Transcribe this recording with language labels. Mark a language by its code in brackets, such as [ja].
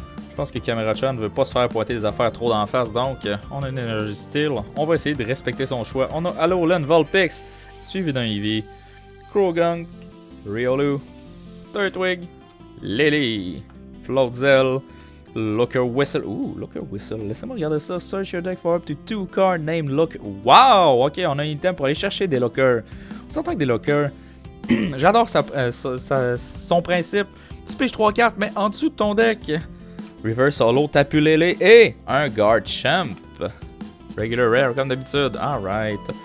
[fr] Je pense que Caméra-chan ne veut pas se faire pointer des affaires trop d'en face. Donc, on a une énergie style. On va essayer de respecter son choix. On a Alolan Vulpix, suivi d'un Eevee, Croagunk, Riolu, Turtwig, Lily, Floatzel, Looker Whistle. Ouh, Looker Whistle. Laissez-moi regarder ça. [en] Search your deck for up to 2 cards named Looker. Wow! [fr] Ok, on a un item pour aller chercher des Lookers. On s'entend que des Lookers. J'adore son principe. Tu piges 3 cartes, mais en dessous de ton deck. Reverse Holo, Tapu Lele et un Garchomp. Regular Rare comme d'habitude. Alright.